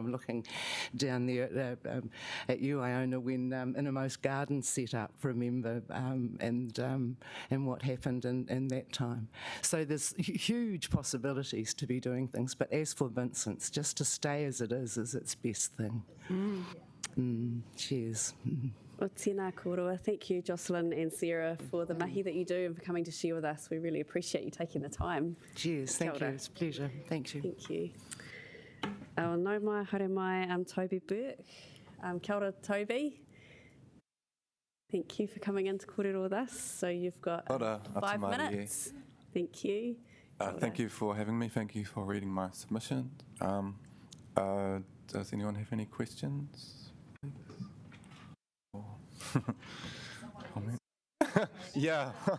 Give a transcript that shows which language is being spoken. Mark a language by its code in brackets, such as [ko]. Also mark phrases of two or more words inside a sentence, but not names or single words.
[en] I'm looking down there at you, Iona, when Innermost Gardens set up, remember, and what happened in that time. So there's huge possibilities to be doing things, but as for Vincent's, just to stay as it is its best thing. Cheers. [mi] O tēnā koroa. [en] Thank you, Jocelyn and Sarah, for the mahi that you do and for coming to share with us. We really appreciate you taking the time. Cheers, thank you. It's a pleasure. Thank you. Thank you. [mi] Nau mai, haere mai, Toby Burke. Kia ora, Toby. [en] Thank you for coming in to kōrero with us. So you've got 5 minutes. Thank you. Thank you for having me. Thank you for reading my submission. Does anyone have any questions? Yeah.